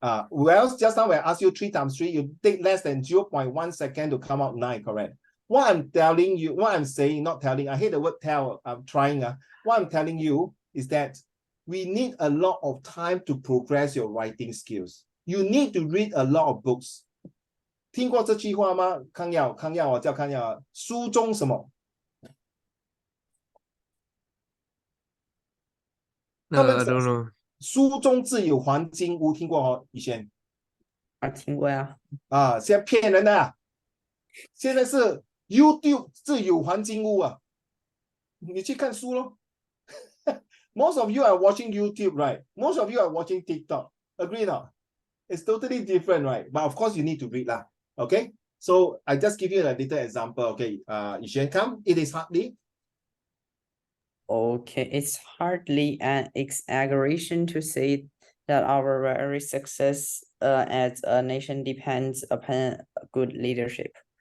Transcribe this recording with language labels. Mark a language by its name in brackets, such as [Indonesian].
[English] Well, just now when I asked you 3 times 3, you take less than 0.1 second to come out 9, correct? What I'm telling you, what I'm saying, not telling, I hate the word tell, I'm trying. What I'm telling you is that we need a lot of time to progress your writing skills. You need to read a lot of books. [Chinese] 听过这句话吗？康耀，我叫康耀。书中什么？ [English] I don't know. [Chinese] 书中自有黄金屋，听过哦？以前听过呀。现在骗人的啊，现在是 YouTube 自有黄金屋啊，你去看书咯。 [English] Most of you are watching YouTube, right? Most of you are watching TikTok. Agree not? It's totally different, right? But of course you need to read lah. Okay. So I just give you a little example. Okay. Yishen, come. It is hardly. Okay, it's hardly an exaggeration to say that our very success as a nation depends upon good leadership.